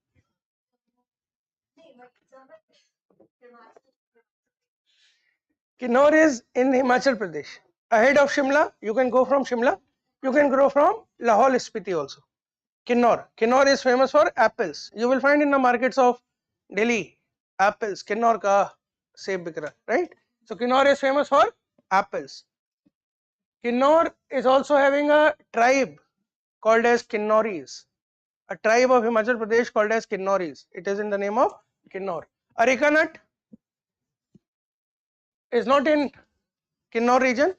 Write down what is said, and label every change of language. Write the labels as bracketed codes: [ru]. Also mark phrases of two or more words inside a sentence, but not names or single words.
[en] Kinnor is in Himachal Pradesh. Ahead of Shimla, you can go from Shimla, you can go from Lahore Spiti also. Kinnor. Kinnor is famous for apples. You will find in the markets of Delhi apples. [hi] Kinnor ka seb bik raha, right? [en] So Kinnor is famous for apples. Kinnor is also having a tribe called as Kinnoris. A tribe of Himachal Pradesh called as Kinnoris. It is in the name of Kinnor. Areca nut is not in Kinnor region.